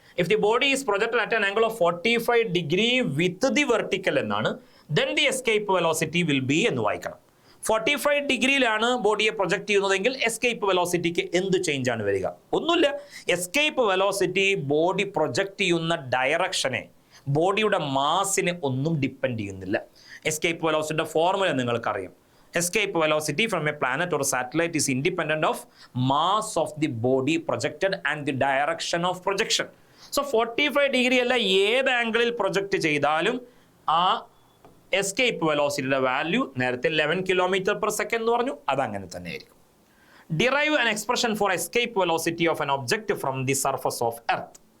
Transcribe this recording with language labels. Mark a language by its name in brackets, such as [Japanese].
[English] If the body is projected at an angle of 45 degree with the vertical [Malayalam] എന്നാണ്, [English] then the escape velocity will be [Malayalam] എന്ന് വായിക്കണം. 45 ഡിഗ്രിയിലാണ് ബോഡിയെ project ചെയ്യുന്നതെങ്കിൽ escape വെലോസിറ്റിക്ക് എന്ത് change ആണ് വരിക? ഒന്നുമില്ല. എസ്കേപ്പ് വെലോസിറ്റി ബോഡി പ്രൊജക്ട് ചെയ്യുന്ന ഡയറക്ഷനെ, ബോഡിയുടെ മാസിനെ ഒന്നും ഡിപ്പെൻഡ് ചെയ്യുന്നില്ല. എസ്കേപ്പ് വെലോസിറ്റിയുടെ ഫോർമുല നിങ്ങൾക്കറിയാം. [English] Escape velocity from a planet or satellite is independent of mass of the body projected and the direction of projection. [Malayalam] So 45 degree അല്ല, ഏത് ആംഗിളിൽ പ്രൊജക്ട് ചെയ്താലും ആ എസ്കേപ്പ് വെലോസിറ്റിയുടെ വാല്യൂ നേരത്തെ 11 km/s എന്ന് പറഞ്ഞു, അതങ്ങനെ തന്നെ ആയിരിക്കും. [English] Derive an expression for escape velocity of an object from the surface of earth.